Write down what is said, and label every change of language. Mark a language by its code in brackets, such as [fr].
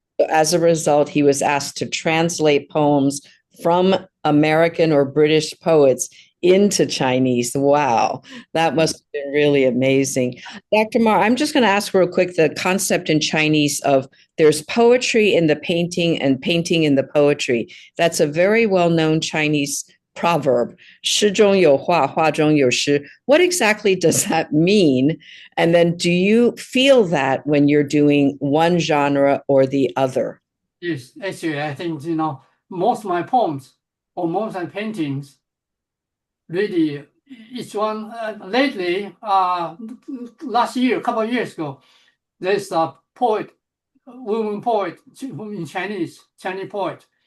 [en] As a result, he was asked to translate poems from American or British poets into Chinese. Wow, that must have been really amazing. Dr. Marr, I'm just going to ask real quick the concept in Chinese of there's poetry in the painting and painting in the poetry. That's a very well-known Chinese proverb, [zh] 诗中有画，画中有诗. [en] What exactly does that mean? And then do you feel that when you're doing one genre or the other? Yes, actually, I think, most of my poems or most of my paintings, really, each one, lately, last year, a couple of years ago, there's a poet, woman poet in Chinese poet.